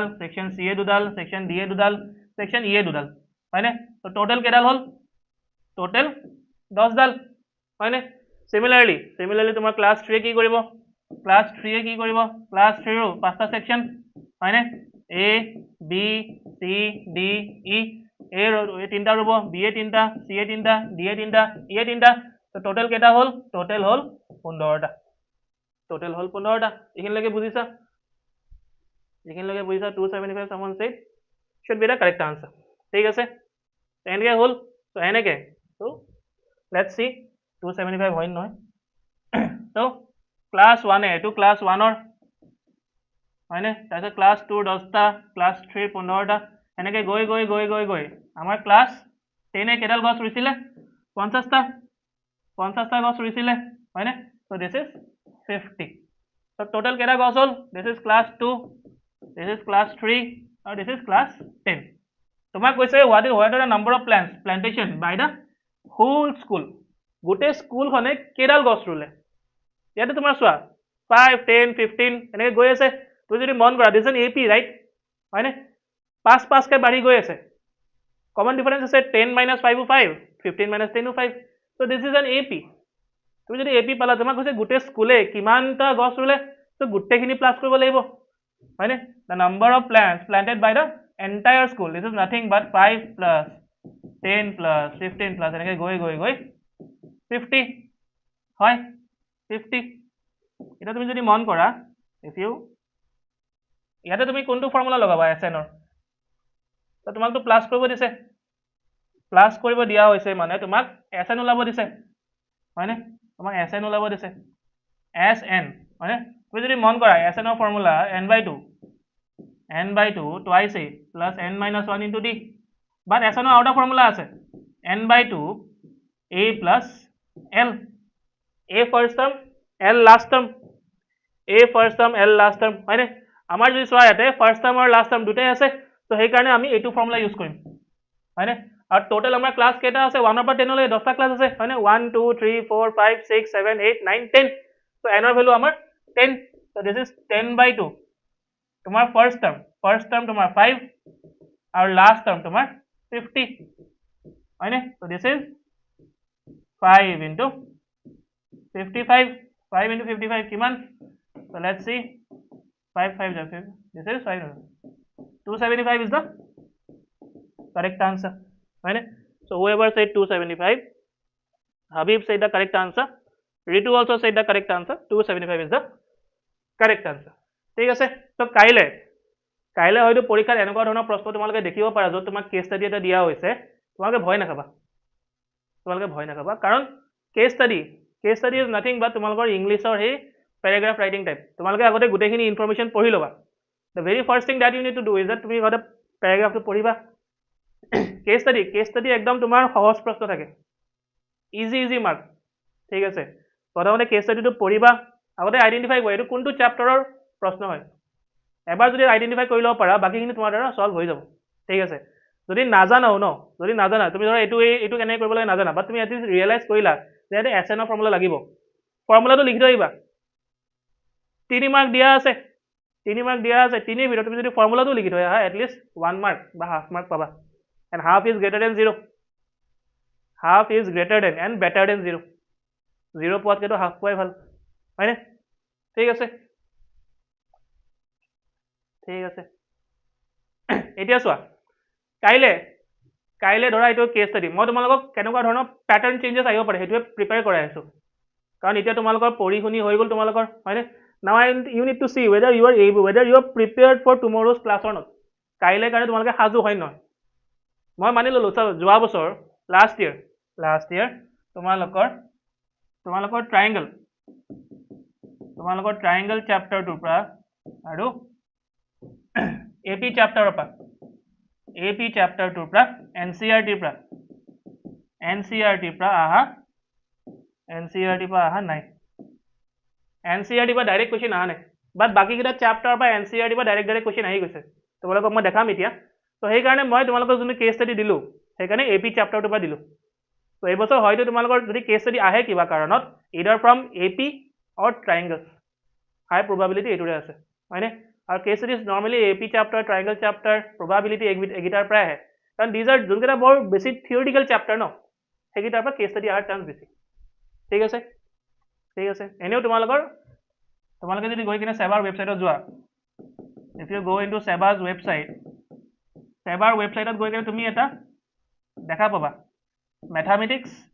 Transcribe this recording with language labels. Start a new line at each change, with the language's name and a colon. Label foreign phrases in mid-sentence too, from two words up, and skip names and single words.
Assamese: সেকশন C দুডাল সেকশন D দুডাল সেকশন E দুডাল হয়নে তো টোটাল কেডাল হল টোটাল 10ডাল হয়নে সিমিলাৰলি তোমাৰ ক্লাছ 3 কি কৰিব ক্লাছ 3 ৰ 5টা সেকশন হয়নে A B C D E A তিনটা ৰুব B 3টা C 3টা D 3টা E 3টা তো টোটাল কেটা হল টোটাল হল 15টা এখিনলৈকে বুজিছা 275
English: someone said should be the correct answer
Assamese: ঠিক আছে এনেকে হল তো এনেকে তো
English: let's see
Assamese: 275 হয় নহয়
English: So class
Assamese: 1 এইটো class 1 ৰ হয়নে তাৰপিছত class 2 10টা class 3 15টা এনেকৈ গৈ আমাৰ class 10 কেইডাল গছ ৰুইছিলে 50টা গছ ৰুইছিলে হয়নে
English: so this is 50 so
Assamese: total কেইটা গছ হ'ল
English: this is class 2 this is class 3
Assamese: আৰু
English: this is class 10
Assamese: তোমাক কৈছে
English: what are the number of plants plantation by the whole school
Assamese: গোটেই স্কুলখনে কেইডাল গছ ৰুলে ইয়াতে তোমাৰ চোৱা 5 10 15 এনেকৈ গৈ আছে তুমি যদি মন কৰা
English: this is an AP right
Assamese: হয়নে 5 কে বাঢ়ি গৈ আছে
English: common difference
Assamese: আছে 10 minus 5 5 15 minus 10 5
English: so this is an AP
Assamese: তুমি যদি AP পালা তোমাক কৈছে গোটেই স্কুলে কিমানটা গছ ৰুলে তো গোটেইখিনি প্লাস কৰিব লাগিব
English: হয়নে the number of plants planted by the entire school this is nothing but 5 plus 10
Assamese: plus 15 plus এনেকৈ গৈ 50 হয় 50 এটা তুমি যদি মন কৰা
English: if you
Assamese: ইয়াতে তুমি কোনটো ফৰ্মুলা লগাবা SN ৰ তো তোমাক তো প্লাস কৰিব দিছে প্লাস কৰিব দিয়া হৈছে মানে তোমাক SN ওলাব দিছে হয়নে তোমাক SN ওলাব দিছে SN হয়নে তুমি যদি মন কৰা SN ৰ ফৰ্মুলা n/2
English: twice a plus n minus 1 into d but
Assamese: SN ৰ আউটা ফৰ্মুলা আছে n/2
English: a plus l a first term l last term a first term l last term
Assamese: হয়নে আমাৰ যদি চোৱা ইয়াতে
English: first term
Assamese: আৰু
English: last term
Assamese: দুটাই আছে তো সেই কাৰণে আমি এইটো ফৰ্মুলা ইউজ কৰিম হয়নে আৰু টোটাল আমাৰ ক্লাছ কেইটা আছে 1 পৰা 10 লৈ 10টা ক্লাছ আছে হয়নে 1 2 3 4
English: 5 6 7 8 9 10
Assamese: তো n ৰ ভ্যালু আমাৰ
English: 10 so this is 10/2 তোমাৰ first term
Assamese: তোমাৰ 5 আৰু
English: last term
Assamese: তোমাৰ 50 হয়নে
English: so this is 5 into 55 5 into 55 কিমান so let's see 5 5 this is 5 275 is the correct answer right so whoever said 275 Habib said the correct answer Ritu also said the correct answer 275 is the correct answer
Assamese: ঠিক আছে তো কাইলে হয়তো পৰীক্ষাত এনেকুৱা ধৰণৰ প্ৰশ্ন তোমালোকে দেখিব পাৰা যত তোমাক
English: case study
Assamese: এটা দিয়া হৈছে তোমালোকে ভয় নাখাবা কাৰণ
English: case study is nothing but
Assamese: তোমালোকৰ ইংলিছৰ হে
English: paragraph writing type
Assamese: তোমালোকে আগতে গুটেখিনি ইনফৰমেশন পঢ়ি লবা
English: the very first thing that you need to do is
Assamese: that তুমি আগতে প্যাৰাগ্ৰাফটো পঢ়িবা
English: case study
Assamese: একদম তোমাৰ সহজ প্ৰশ্ন থাকে
English: easy mark
Assamese: ঠিক আছে প্ৰথমতে কেস ষ্টাডিটো পঢ়িবা আগতে আইডেন্টিফাই কৰা এটো কোনটো চ্যাপ্টাৰৰ প্ৰশ্ন হয় এবাৰ যদি আইডেন্টিফাই কৰি লব পাৰা বাকিখিনি তোমাৰ দ্বাৰা সলভ হৈ যাব ঠিক আছে যদি নাজানাও তুমি ধৰা এটো কেনে কৰিব লাগে নাজানা বাট তুমি এটলিষ্ট ৰিয়েলাইজ কৰিলা যে এটা SN ৰ ফৰ্মুলা লাগিব ফৰ্মুলাটো লিখি থৈবা 3 মাৰ্ক দিয়া আছে 3 ভিতৰত তুমি যদি ফৰ্মুলাটো লিখি থৈ আহা এটলিষ্ট 1 মাৰ্ক বা
English: half mark
Assamese: পাবা
English: and half is greater than 0 and better than 0
Assamese: পোৱাতকৈ তো হাফ পোৱাই ভাল হয়নে ঠিক আছে এতিয়া চোৱা কাইলে ধৰা এইটো
English: case study
Assamese: মই তোমালোকক কেনেকুৱা ধৰণৰ
English: pattern changes
Assamese: আহিব পাৰে হেতুৱে প্ৰিপেয়াৰ কৰাই আছো কাৰণ এতিয়া তোমালোকৰ পঢ়ি শুনি হৈ গল তোমালোকৰ হয়নে
English: now you need to see whether you are prepared for tomorrow's class or not
Assamese: কাইলে কাৰণে তোমালোকে সাজু হয় নহয় মই মানি ললো যোৱা বছৰ
English: last year
Assamese: তোমালোকৰ
English: triangle chapter
Assamese: 2 পৰা আৰু AP চ্যাপ্টাৰৰ পৰা NCERT পৰা আহা নাই NCERT পৰা
English: direct question
Assamese: আহা নাই বাট বাকি কিটা চ্যাপ্টাৰ পৰা NCERT পৰা
English: direct question
Assamese: আহি গৈছে তোমালোকক মই দেখাম এতিয়া তো সেই কাৰণে মই তোমালোকক যোন
English: case study
Assamese: দিলো সেই কাৰণে AP চ্যাপ্টাৰটো পৰা দিলো তো এই বছৰ হয়তো তোমালোকৰ যদি
English: case study
Assamese: আহে কিবা কাৰণত
English: either from AP or triangles high probability
Assamese: এটোৰে আছে হয়নে আৰু
English: case study normally AP chapter triangle chapter
Assamese: probability এগিটাৰ পৰা আহে কাৰণ
English: these are
Assamese: যোনকেইটা বৰ
English: basic theoretical chapter
Assamese: ন সেইগিটাৰ পৰা
English: case study
Assamese: আহাৰ চান্স বেছি ঠিক আছে এনেও তোমালোকে যদি গৈ কিনে সেবাৰ ওয়েবসাইটত যোৱা
English: if you go into seba's website
Assamese: সেবাৰ ওয়েবসাইটত গৈ কিনে তুমি এটা দেখা পাবা mathematics